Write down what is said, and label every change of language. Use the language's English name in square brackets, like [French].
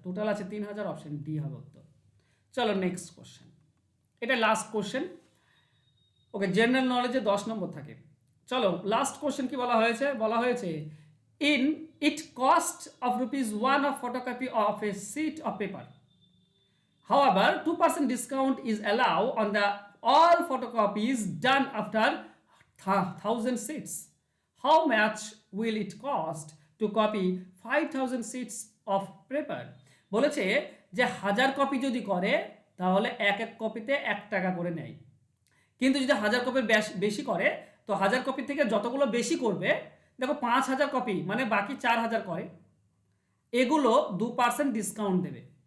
[Bangla] Total আছে 3000, option D হবে উত্তর। চলো নেক্সট কোশ্চেন, এটা লাস্ট কোশ্চেন। ওকে, জেনারেল নলেজে 10 নম্বর থাকে। চলো লাস্ট কোশ্চেন কি বলা হয়েছে? বলা হয়েছে [English] In it cost of ₹1 of photocopy of a sheet of paper. However, 2% discount is allowed on the all photocopies done after 1000 sheets. How much will it cost to copy 5000 sheets of paper? [Bangla] বলেছে যে 1000 copy যদি করে, তাহলে এক এক কপিতে 1 টাকা করে নেয়। কিন্তু যদি 1000 কপির বেশি করে, তো 1000 কপি থেকে যতগুলো বেশি করবে, দেখো 5000 কপি মানে বাকি 4000 করে, এগুলো 2% ডিসকাউন্ট দেবে।